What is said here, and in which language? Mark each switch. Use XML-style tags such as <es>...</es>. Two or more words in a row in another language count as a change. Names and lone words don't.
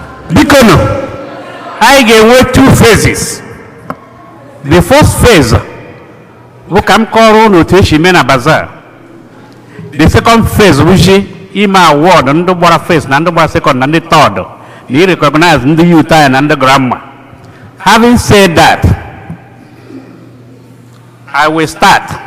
<ig>Biko nụ, anyị ga-enwe</ig> <en>two phases. The first phase</en> <ig>bụ ka m kọrọ unu otu esi mee na bazaar.</ig> <en>The second phase</en> <ig>bụ ji ime award ndị gbara first na ndị gbara second na ndị third, na i recognize ndị youth anyị na ndị grandma.</ig> <en>Having said that, I will start.</en>